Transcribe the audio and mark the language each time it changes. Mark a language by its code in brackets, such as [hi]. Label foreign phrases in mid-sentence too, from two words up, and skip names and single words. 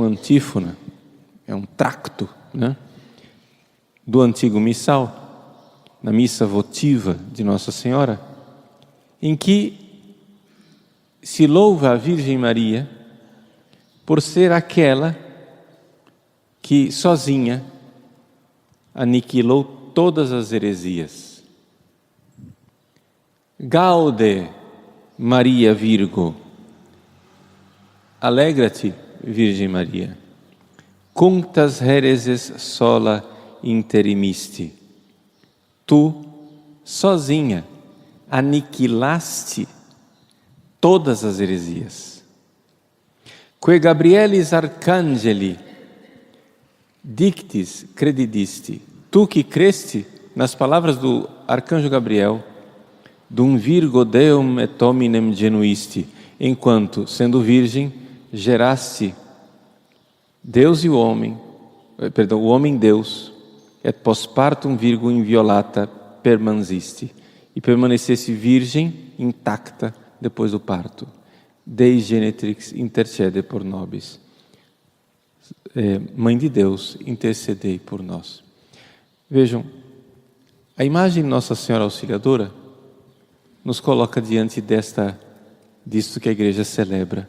[pt] antífona, um tracto, do antigo missal, na missa votiva de Nossa Senhora, em que se louva a Virgem Maria por ser aquela que sozinha aniquilou todas as heresias. [la] Gaude Maria Virgo, [pt] alegra-te, Virgem Maria, [la] cunctas hereses sola interimisti. [pt] Tu, sozinha, aniquilaste todas as heresias. [la] Que Gabrielis arcangeli dictis credidisti. [pt] Tu que creste nas palavras do arcanjo Gabriel, [la] dum virgo Deum et hominem genuisti, [pt] enquanto, sendo virgem, geraste Deus e o homem Deus, [la] et postpartum virgo inviolata permansisti, [pt] e permanecesse virgem intacta depois do parto. [la] Dei Genetrix intercede por nobis. [pt] Mãe de Deus, intercedei por nós. Vejam, a imagem de Nossa Senhora Auxiliadora nos coloca diante disto que a igreja celebra.